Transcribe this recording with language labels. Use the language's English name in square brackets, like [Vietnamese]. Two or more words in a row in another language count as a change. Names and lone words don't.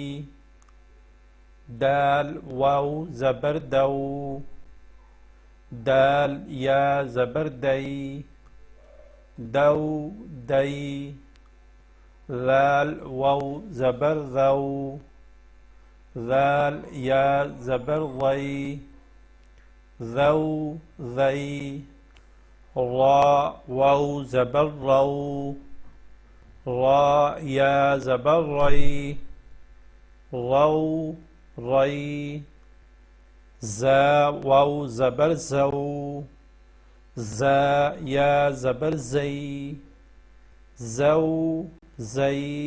[Urdu] دال واؤ زبر دَو، دال یا زبر دَے، دَو دَے. لال واؤ زبر زَو، ذال یا زبر زَے، زَو زَے. را واؤ زبر رَو، را یا زبر رَے، رَو رَے. زا واؤ زبر زَو، زا یا زبر زَے، زَو زَے.